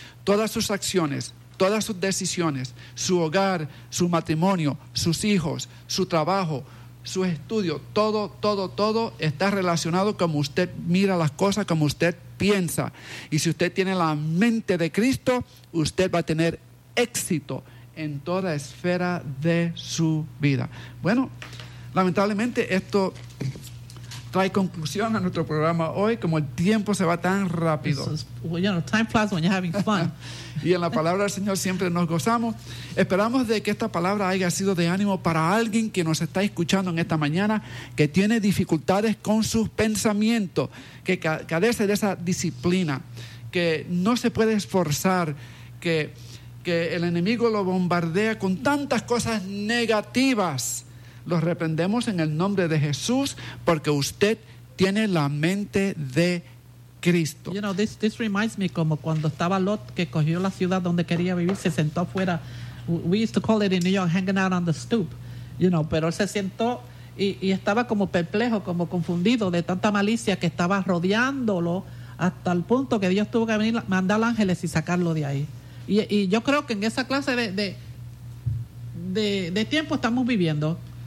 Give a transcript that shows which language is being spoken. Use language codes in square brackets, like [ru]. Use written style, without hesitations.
[es] Todas sus acciones, todas sus decisiones, su hogar, su matrimonio, sus hijos, su trabajo, su estudio, todo está relacionado como usted mira las cosas, como usted piensa. Y si usted tiene la mente de Cristo, usted va a tener éxito en toda esfera de su vida. Bueno, Lamentablemente, esto trae conclusión a nuestro programa hoy, como el tiempo se va tan rápido. [en] Time flies when you're having fun. [es] Y en la palabra del Señor siempre nos gozamos. Esperamos de que esta palabra haya sido de ánimo para alguien que nos está escuchando en esta mañana, que tiene dificultades con sus pensamientos, que carece de esa disciplina, que no se puede esforzar, que el enemigo lo bombardea con tantas cosas negativas. Los reprendemos en el nombre de Jesús, porque usted tiene la mente de Cristo. [en] You know, this reminds me [es] como cuando estaba Lot, que cogió la ciudad donde quería vivir, se sentó afuera. [en] We used to call it in New York, hanging out on the stoop. You know, [es] pero él se sentó y estaba como perplejo, como confundido de tanta malicia que estaba rodeándolo, hasta el punto que Dios tuvo que venir, mandar ángeles y sacarlo de ahí. Y yo creo que en esa clase de tiempo estamos viviendo.